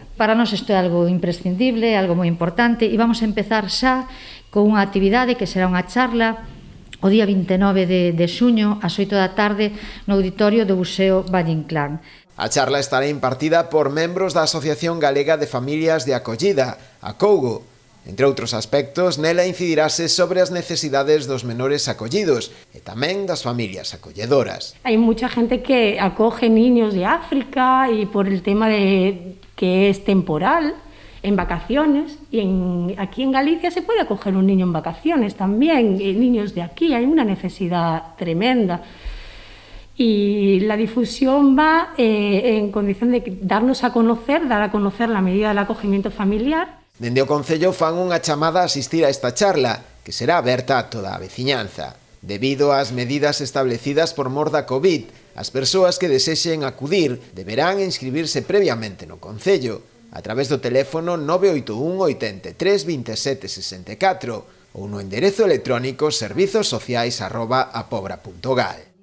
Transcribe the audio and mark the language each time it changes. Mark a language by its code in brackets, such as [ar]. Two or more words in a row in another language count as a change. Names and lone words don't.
[gl] Para nós isto é algo imprescindible, algo moi importante, e vamos a empezar xa con unha actividade que será unha charla o día 29 de xuño, ás 8 da tarde, no auditorio do Museo Valle Inclán. A charla estará impartida por membros da Asociación Galega de Familias de Acollida, Acougo. Entre outros aspectos, nela incidirase sobre as necesidades dos menores acollidos e tamén das familias acolledoras. [es] Hai mucha gente que acoge niños de África e por el tema de que es temporal, en vacaciones, y aquí en Galicia se puede acoger un niño en vacaciones también, niños de aquí, hay una necesidad tremenda. Y la difusión va en condición de darnos a conocer, dar a conocer la medida del acogimiento familiar. [gl] Dende o Concello fan unha chamada a asistir a esta charla, que será aberta a toda a veciñanza. Debido ás medidas establecidas por mor da Covid, as persoas que desexen acudir deberán inscribirse previamente no Concello, a través do teléfono 981 83 27 64 ou no enderezo electrónico servizosociais@apobra.gal.